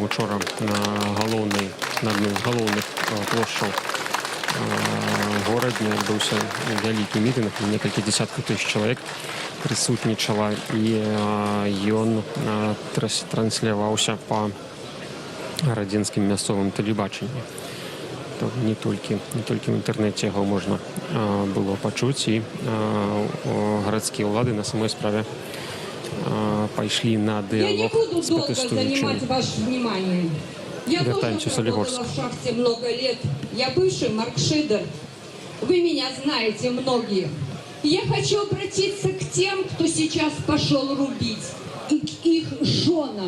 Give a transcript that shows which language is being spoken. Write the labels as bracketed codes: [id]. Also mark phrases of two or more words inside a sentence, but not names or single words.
[be] Учора на адной з галоўных плошчаў горадня адбыўся вялікі мітынг, некалькі дзесяткаў тысяч чалавек прысутнічала, і ён трансляваўся па радзенскім мясцовым тэлебачанні. Не толькі в інтэрнэце яго можна было пачуць, і гарадскія ўлады на самой справе [ru] пошли на диалог с протестующими. Я тоже работала в шахте много лет. Я бывший маркшидер. Вы меня знаете, многие. Я хочу обратиться к тем, кто сейчас пошел рубить, и к их женам.